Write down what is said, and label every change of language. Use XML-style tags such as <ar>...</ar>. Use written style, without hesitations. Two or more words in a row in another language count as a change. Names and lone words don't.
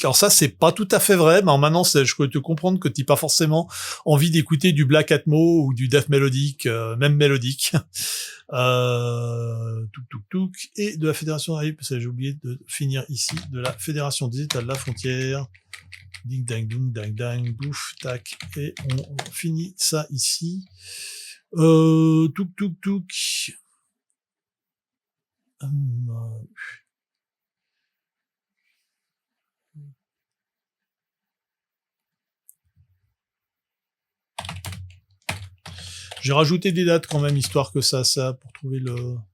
<fr>Alors ça, c'est pas tout à fait vrai, mais maintenant, je peux te comprendre que t'as pas forcément envie d'écouter du Black Atmo ou du Death mélodique, même mélodique. Touk. Et de la Fédération, parce que j'ai oublié de finir ici, de la Fédération des États de la Frontière. Ding dang dung dang dang, bouf, tac. Et on finit ça ici. Touk. J'ai rajouté des dates quand même, histoire que ça, pour trouver le...</fr>